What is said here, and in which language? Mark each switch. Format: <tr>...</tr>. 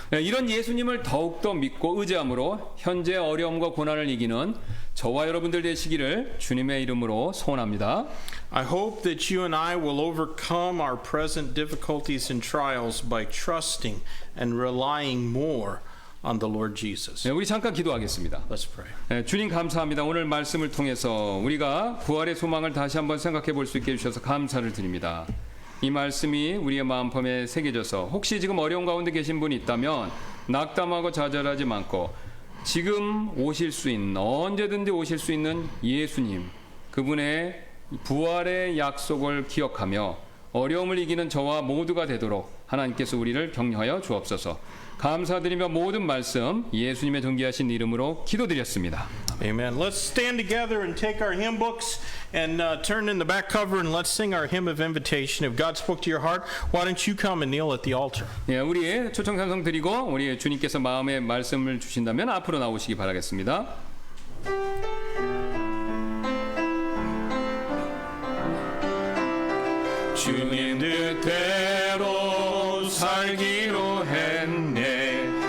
<ko>예, 이런 예수님을 더욱더 믿고 의지함으로 현재 어려움과 고난을 이기는 저와 여러분들 되시기를 주님의 이름으로 소원합니다.</ko> <en>I hope that you and I will overcome our present difficulties and trials by trusting and relying more on the Lord Jesus.</en> <ko>예, 우리 잠깐 기도하겠습니다.</ko> <en>Let's pray.</en> <ko>예, 주님 감사합니다. 오늘 말씀을 통해서 우리가 부활의 소망을 다시 한번 생각해 볼 수 있게 해주셔서 감사를 드립니다. 이 말씀이 우리의 마음품에 새겨져서 혹시 지금 어려운 가운데 계신 분이 있다면 낙담하고 좌절하지 않고 지금 오실 수 있는 언제든지 오실 수 있는 예수님 그분의 부활의 약속을 기억하며 어려움을 이기는 저와 모두가 되도록 하나님께서 우리를 격려하여 주옵소서. 감사드리며 모든 말씀 예수님의 존귀하신 이름으로 기도드렸습니다.</ko> <en>Amen. Let's stand together and take our hymn books and turn in the back cover and let's sing our hymn of invitation. If God spoke to your heart, why don't you come and kneel at the altar?</en> <ko>예, 우리 초청 찬송 드리고 우리 주님께서 마음에 말씀을 주신다면 앞으로 나오시기 바라겠습니다. 주님 뜻대로 살기로 했네.</ko>